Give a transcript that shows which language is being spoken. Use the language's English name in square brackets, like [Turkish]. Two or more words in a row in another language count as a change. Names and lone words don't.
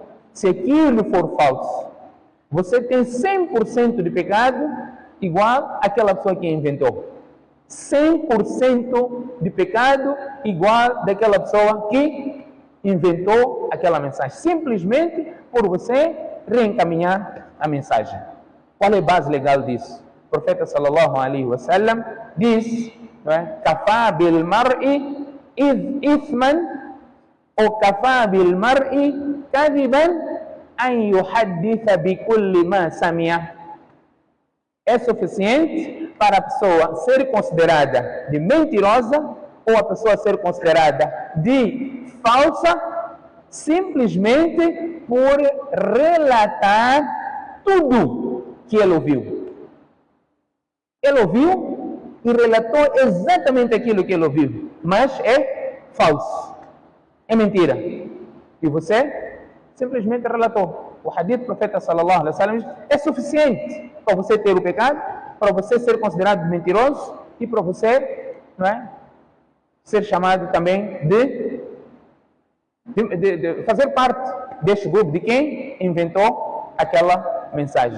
[Portuguese] Se aquilo for falso, você tem 100% de pecado igual àquela pessoa que inventou. 100% de pecado igual daquela pessoa que inventou aquela mensagem, simplesmente por você reencaminhar a mensagem. Qual é a base legal disso? O profeta [Arabic] صلى الله عليه وسلم [Portuguese] diz: [Arabic] كفى بالمرء إثما [Portuguese] ou [Arabic] كفى بالمرء كذبا أن يحدث بكل ما سمع. [Portuguese] É suficiente para a pessoa ser considerada de mentirosa ou a pessoa ser considerada de falsa simplesmente por relatar tudo que ele ouviu. Ele ouviu e relatou exatamente aquilo que ele ouviu, mas é falso, é mentira. E você simplesmente relatou. O hadith do profeta [Arabic] صلى الله عليه وسلم [Portuguese] é suficiente para você ter o pecado, para você ser considerado mentiroso e para você, ser chamado também de fazer parte deste grupo de quem inventou aquela mensagem.